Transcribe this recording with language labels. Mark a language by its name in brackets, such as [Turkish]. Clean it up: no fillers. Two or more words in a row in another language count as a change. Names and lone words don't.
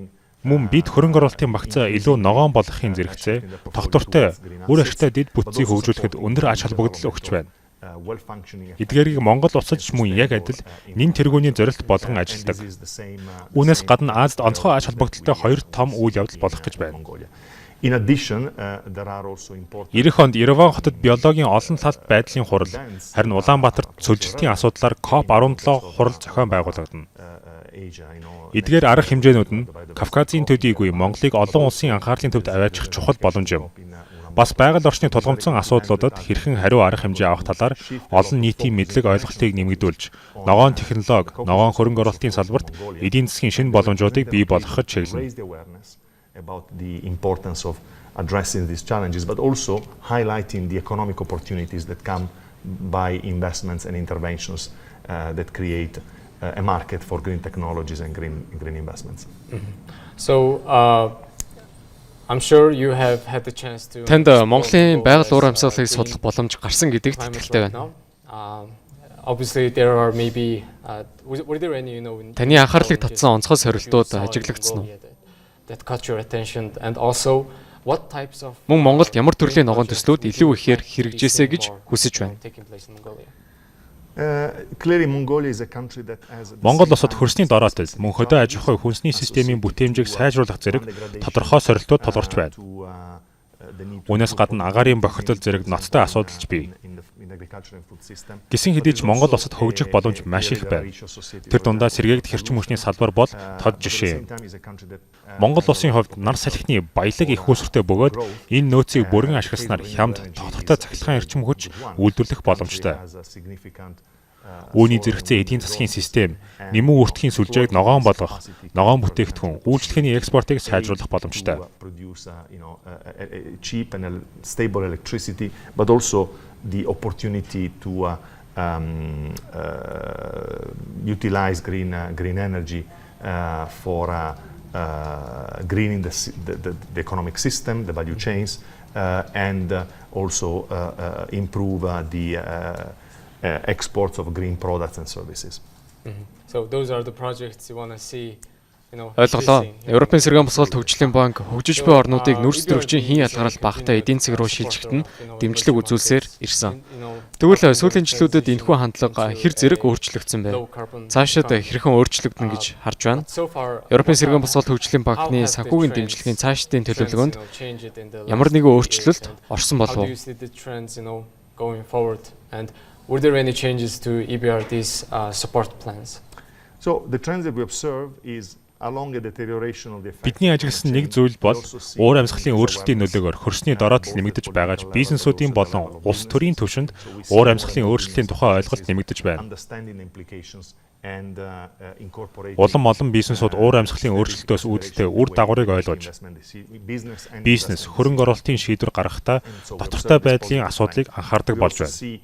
[Mongolian] Мөн бид хөрөнгө оруулалтын багцаа илүү ногоон болгохын зэрэгцээ, тогтвортой, үр ашигтай дэд бүтцийг хөгжүүлэхэд өндөр ач холбогдол өгч байна. Эдгээрийг Монгол улсад ч мөн яг адил нэн тэргүүний зорилт болгон ажилладаг. Үүнээс гадна Азид онцгой ач холбогдолтой хоёр том үйл явдал болох гэж байна. [English] In addition, there are also important. [Mongolian] Ирэх онд Ереван хотод биологийн олон талт байдлын хурал, харин Улаанбаатарт цөлжилтийн асуудлаар COP17 хурал зохион байгуулагдана. Эдгээр арга хэмжээнүүд нь Кавказын төдийгүй Монголыг олон улсын анхаарлын төвд аваачих чухал боломж юм. Бас байгаль орчны тулгамдсан асуудлуудад хэрхэн хариу арга хэмжээ авах талаар олон нийтийн мэдлэг ойлголтыг нэмэгдүүлж, ногоон технологи, ногоон хөрөнгө оруулалтын салбарт эдийн засгийн шинэ боломжуудыг бий болгоход чиглэнэ. [English] About the importance of addressing these challenges, but also highlighting the economic opportunities that come by investments and interventions that create a market for green technologies and green investments. So, I'm sure you have had the chance to. [Mongolian] Танд Монголын байгаль уур амьсгалыг судлах боломж гарсан гэдэгт итгэлтэй байна. [English] Obviously there are maybe were there any [Mongolian] Таны анхаарлыг татсан онцгой сорилтууд ажиглагдсан уу? [English] That caught your attention and also what types of [Mongolian] Мөн Монголд ямар төрлийн ногоон төслүүд илүү ихээр хэрэгжээсэ гэж хүсэж байна. [English] Clearly Mongolia is a country that has [Mongolian] Монгол улсад хөрсний дороотой мөн хөдөө аж ахуй хүнсний системийн бүтээмжийг сайжруулах зэрэг тодорхой сорилтууд тулгарч байна. Үүнээс гадна агаарын бохирдол зэрэг ноцтой асуудалч бий. Гисэн хэдий ч Монгол улсад хөгжих боломж маш их байна. Тэр дундаа сэргээгдэх эрчим хүчний салбар бол тод жишээ юм. Монгол улсын хувьд нар салхины баялаг их үүсвэртэй бөгөөд энэ нөөцийг бүрэн ашигласнаар хямд тодорхой цахилгаан эрчим хүч үйлдвэрлэх боломжтой. Үүний зэрэгцээ эдийн засгийн систем, нэмэн үртгийн сүлжээг ногоон болгох, ногоон бүтээгдэхүүн, үйлчлэгээний экспортыг сайжруулах боломжтой. [English] Cheap and stable electricity, but also the opportunity to utilize green energy for greening the economic system, the value chains, and also improve the exports of green products and services. So those are the projects you want to see. [Mongolian] Ойлголоо. Европын сэргээн босгол төвчлийн банк хөгжиж буй орнуудыг нүрс төрөгчийн хийн ялгарал багтаа эдийн засаг руу шилжихэд нь дэмжлэг үзүүлсээр ирсэн. Тэгвэл сүүлийн жилүүдэд энэхүү хандлага хэр зэрэг өөрчлөгдсөн бэ? Цаашид хэрхэн өөрчлөгдөнө гэж харж байна. Европын сэргээн босгол төвчлийн банкны санхүүгийн дэмжлэгийн цаашдын төлөвлөгөөнд ямар нэгэн өөрчлөлт орсон болов уу? [English] Going forward, and were there any changes to EBRD's support plans? So the trends that we observe is along a deterioration of the effect. [Mongolian] Бидний ажигласан нэг зүйл бол уур амьсгалын өөрчлөлтийн нөлөөгөөр хөрсний дороотол нэмэгдэж байгааж бизнесүүдийн болон улс төрийн түвшинд уур амьсгалын өөрчлөлтийн тухай ойлголт нэмэгдэж байна. Улам олон бизнесүүд уур амьсгалын өөрчлөлтөөс үүдэлтэй үр дагаврыг ойлгож, бизнес хөрөнгө оруулалтын шийдвэр гаргахдаа дотортой байдлын асуудлыг анхаардаг болж байна.